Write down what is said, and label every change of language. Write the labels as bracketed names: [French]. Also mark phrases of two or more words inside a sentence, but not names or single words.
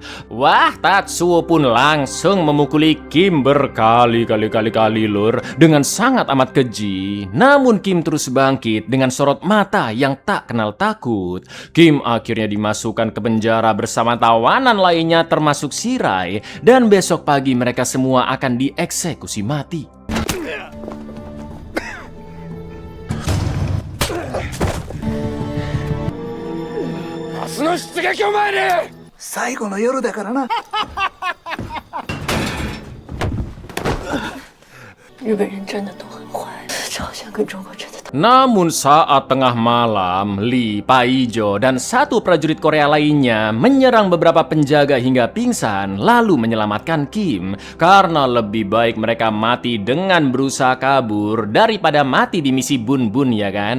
[Indonesian] Wah, Tatsuo pun langsung memukuli Kim berkali-kali lur dengan sangat amat keji. Namun Kim terus bangkit dengan sorot mata yang tak kenal takut. Kim akhirnya dimasukkan ke penjara bersama tawanan lainnya termasuk Shirai dan besok pagi mereka semua akan dieksekusi mati. [Japanese] 明日の出撃を前に。最後の夜だからな。 [Chinese] 日本人真的都很坏，这好像跟中国真的。 [Indonesian] Namun saat tengah malam, Lee, Pak Ijo, dan satu prajurit Korea lainnya menyerang beberapa penjaga hingga pingsan lalu menyelamatkan Kim. Karena lebih baik mereka mati dengan berusaha kabur daripada mati di misi Bun-Bun ya kan.